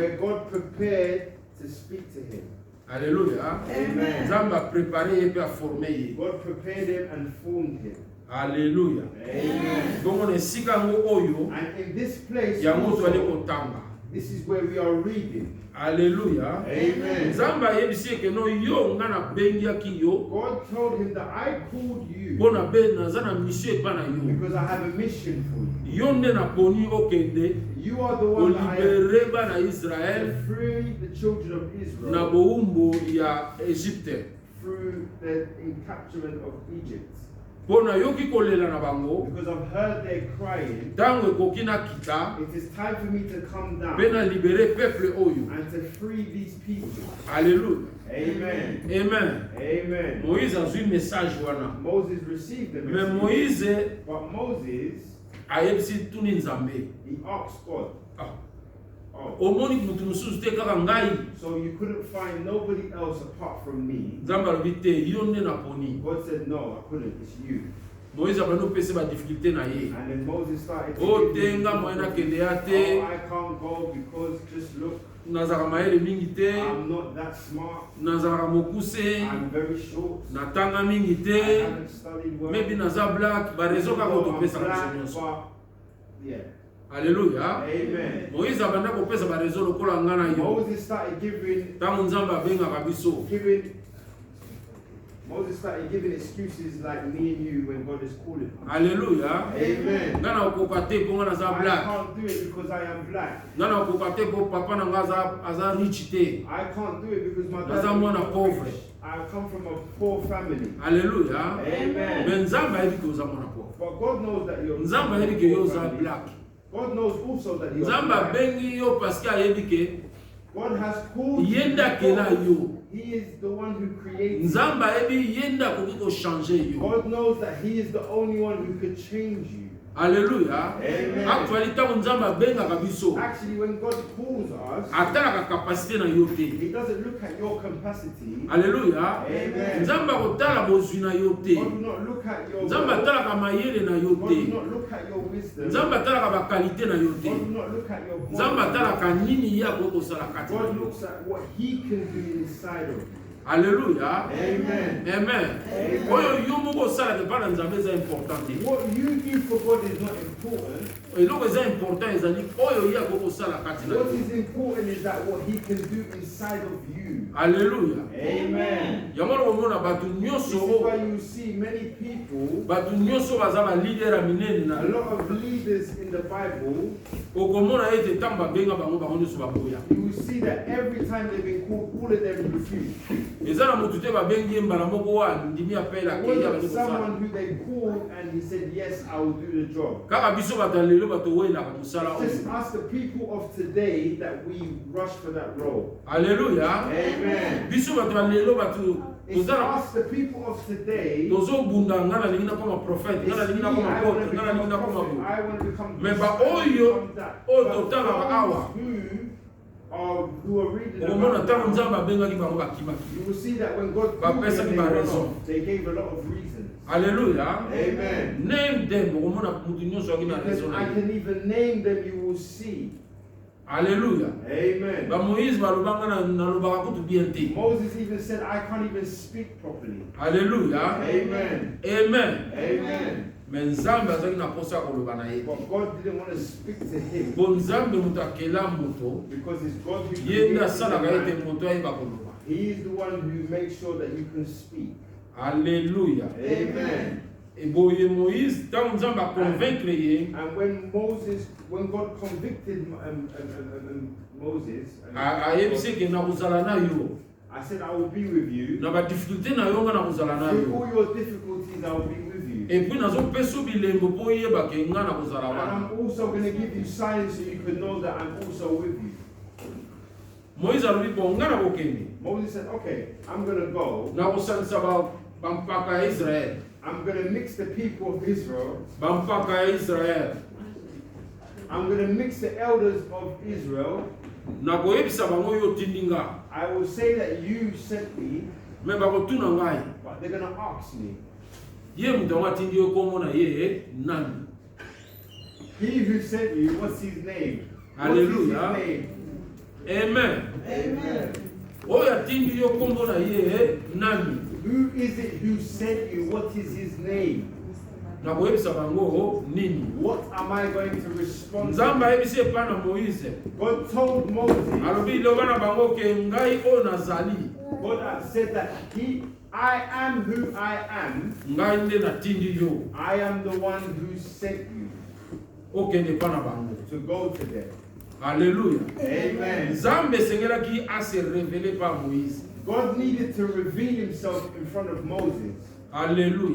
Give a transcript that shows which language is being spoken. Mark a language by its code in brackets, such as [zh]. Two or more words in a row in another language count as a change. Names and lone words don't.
[en] Where God prepared to speak to him. [ln] Alléluia. Amen. Nzambe aprepare ye mpe aforme ye. [en] God prepared him and formed him. [ln] Alléluia. Amen. Bongo na esika yango oyo [en] And in this place, [ln] yango toali [en] also, [ln] kotanga. [en] this is where we are reading. [ln] Alléluia. Amen. Nzambe ayebisi eke no yo nga nabengiaki yo [en] God told him that I called you [ln] mpo naza na mission epa na yo. [en] because I have a mission for you. [ln] Yo nde naponi okende [en] You are the one that I have [ln] olibere bana Israel [en] to free the children of na Israel [ln] bowumbu ya Egypte. [en] through the encapturement of Egypt. [ln] Mpo nayoki kolela na bango, [en] Because I've heard their crying. [ln] ntango ekoki nakita [en] It is time for me to come [ln] mpe [en] down [ln] na libere peuple oyo. [en] and to free these people. [ln] Alléluia. Amen. Amen. Amen. Moïse azwi message wana. [en] Moses received the [ln] Mais [en] message. [ln] Moïse [en] But Moses, [ln] ayebisi tuni Nzambe. [en] he asked God, Ah, oh, [ln] omoni mutu mosusu te kaka ngai. [en] so you couldn't find nobody else apart from me? [ln] Nzambe alobi te, yo nde naponi. [en] God said, no, I couldn't. It's you. [ln] Moïse abandi opesa badifficulté na ye. [en] And then Moses started to O give [ln] te [en] him [ln] nga moye [en] difficulties. [ln] nakende ya te, [en] Oh, I can't go because just look, [ln] nazalaka mayele mingi te, [en] I'm not that smart. [ln] nazalaka mokuse, [en] I'm very short. [ln] natanga mingi [en] I [ln] te, [en] haven't studied well. [ln] maybe naza black, barezo kaka [en] Oh, I'm [ln] otopesa biso [en] black, [ln] nyonso. [en] but yeah. [ln] Alléluia. Amen. Moïse abanda kopesa barezo lokola nga na yo. [en] Moses started giving [ln] Ntango Nzambe abengaka biso, [en] Moses started giving excuses like me and you when God is calling. [ln] Alléluia. Amen. Ngana okokate po ngana za [en] I black. can't do it because I am black. [ln] Ngana okokate po papa na nga aza rich te. [en] I can't do it because my dad [ln] Naza mwana [en] is [ln] pauvre. [en] rich. I come from a poor family. [ln] Alléluia. Amen. Mais nzambe ayebi ke oza mwana pauvre. [en] But God knows that you're [ln] Nzambe ayebi ke yo oza black. [en] God knows also that you're [ln] Nzambe [en] black. [ln] abengi yo parce que ayebi ke [en] God has called you. [ln] yenda kela yo. [en] He is the one who created you. [ln] Nzambe ayebi yenda koki ko changer yo. [en] God knows that He is the only one who could change you. [ln] Alléluia. Amen. Actually ntango nzambe abengaka biso [en] Actually, when God calls us, [ln] atalaka kapasité na yo te. [en] He doesn't look at your capacity. [ln] Alléluia. Amen. Nzambe akotala bozwi na yo te. [en] God will not look at your [ln] Nzambe [en] wealth. [ln] atalaka mayele na yo [en] God [ln] te. [en] will not look at your wisdom. [ln] Nzambe atalaka bakalite na yo te. [en] God will not look at your [ln] Nzambe [en] quality. [ln] atalaka nini ye akoki kosala kati na [en] God [ln] yo. [en] looks at what He can do inside of you. [ln] Alléluia. Amen. Amen. Oyo yo moko osalaka epai na nzambe eza important te. [en] What you do for God is not important. [ln] eloko eza important ezali oyo ye akoki kosala kati na [en] What [ln] yo. [en] is important is that what He can do inside of you. [ln] Alléluia. Amen. yango lokomona bato [en] This [ln] nyonso [en] is why you see many people, [ln] bato nyonso baza balider ya minene na [en] a lot of leaders in the Bible, [ln] okomona ete ntango babenga bango bango nyonso baboya. [en] you will see that every time they've been called, all of them refuse. [ln] eza na motu te babengi ye mbala moko oyo andimi apele [en] It [ln] akeya [en] wasn't [ln] bandi kosala. [en] someone who they called and he said, yes, I will do the job. [ln] kaka biso bato ya lelo bato oyelaka mosala [en] It's just [ln] oyo. [en] us, the people of today, that we rush for that role. [ln] Alléluia. Amen. biso bato ya lelo bato [en] It's [ln] tozala [en] us, the people of today. [ln] tozobunda nga nalingi nakoma prophète nga nalingi nakoma [en] I [ln] pote [en] want to [ln] nga nalingi [en] become a [ln] nakoma [en] prophet. [ln] bo. [en] I want to become [ln] Mais [en] this, [ln] ba [en] I want to [ln] oyo- [en] become that. [ln] oyo [en] But [ln] totanga awa. [en] who are reading [ln] okomona [en] about [ln] ntango [en] now, [ln] nzambe abengaki bango bakimaki. [en] you will see that when God [ln] Ba [en] called [ln] pesa [en] them, [ln] ki [en] they [ln] ba [en] run [ln] raison. [en] off. They gave a lot of reasons. [ln] Alléluia. Amen. [en] name them [ln] okomona mutu nyonso aki na [en] Because [ln] raison na [en] I [ln] ye. [en] can even name them, you will see. [ln] Alléluia. Amen. bamoïse balobanga nalobaka kutu bien te. [en] Moses even said, I can't even speak properly. [ln] Alléluia. Amen. Amen. Amen. me nzambe azalaki na posa ya koloba na ye. [en] But God didn't want to speak to him [ln] po nzambe moto akela moto [en] because it's God who [ln] ye [en] created [ln] nde [en] the [ln] asalaka ete [en] man. [ln] moto ayeba koloba. [en] He is the one who makes sure that you can speak. [ln] Alléluia. Amen. eboye moïse ntango nzambe aconvaincre ye [en] And when God convicted Moses, [ln] ayebisi eke na kozala na yo [en] I said, I will be with you. [ln] na badifficulté na yo nga na kozala na [en] Through [ln] yo [en] all your difficulties, I will be with you. [ln] epuis nazopesa bilembo mpo oyeba ke nga na kozala [en] And [ln] wana. [en] I'm also going to give you signs so you can know that I'm also with you. [ln] moïse alobi bo nga na kokende [en] Moses said, okay, I'm going to go. [ln] na kosalisa bampaka ya israele [en] I'm going to mix the people of Israel. [ln] bampaka ya israele [en] I'm going to mix the elders of Israel. [ln] na koyebisa bango yo otindi nga [en] I will say that you sent me, [ln] me bakotuna ngai [en] but they're going to ask me, [ln] ye moto yango atindi yo kombo na ye nani. [en] he who sent you, what's his name? Hallelujah. What's his name? Amen. Amen. [ln] oyo atindi yo kombo na ye nani. [en] Who is it who sent you? What is his name? [ln] na koyebisa bango nini. [en] What am I going to respond [ln] nzambe [en] to? [ln] ayebisi epai na moïse [en] God told Moses, [ln] alobi loba na bango ke ngai oyo nazali [en] God had said that I am who I am. [ln] ngai nde natindi yo [en] I am the one who sent you [ln] okende epai na bango. [en] to go to them. [ln] Alléluia. Amen. nzambe esengelaki ase [fr] révélé par [ln] moïse. [en] God needed to reveal himself in front of Moses. [ln] Alléluia.